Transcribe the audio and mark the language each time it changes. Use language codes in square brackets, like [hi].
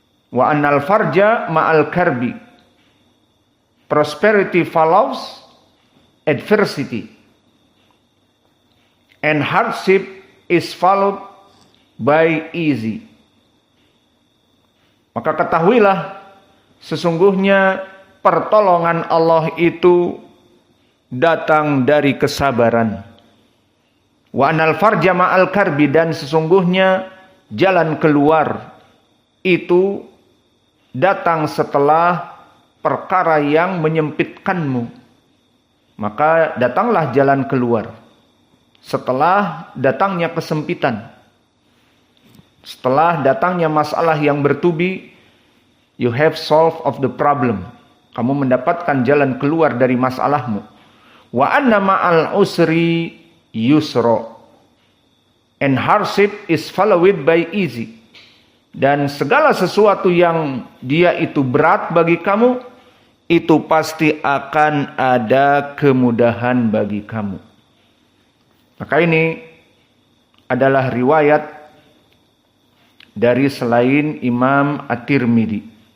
[ar] Wa annal farja ma'al karbi, [en] prosperity follows adversity, and hardship is followed by easy. [id] Maka ketahuilah, sesungguhnya pertolongan Allah itu datang dari kesabaran. [ar] Wa anal farja ma'al karbi, [id] dan sesungguhnya jalan keluar itu datang setelah perkara yang menyempitkanmu. Maka datanglah jalan keluar setelah datangnya kesempitan, setelah datangnya masalah yang bertubi. [en] You have solved of the problem. [id] Kamu mendapatkan jalan keluar dari masalahmu. [ar] Wa anna ma'al usri yusra, [en] and hardship is followed by easy. [id] Dan segala sesuatu yang dia itu berat bagi kamu, itu pasti akan ada kemudahan bagi kamu. Maka ini adalah riwayat dari selain Imam At-Tirmidzi.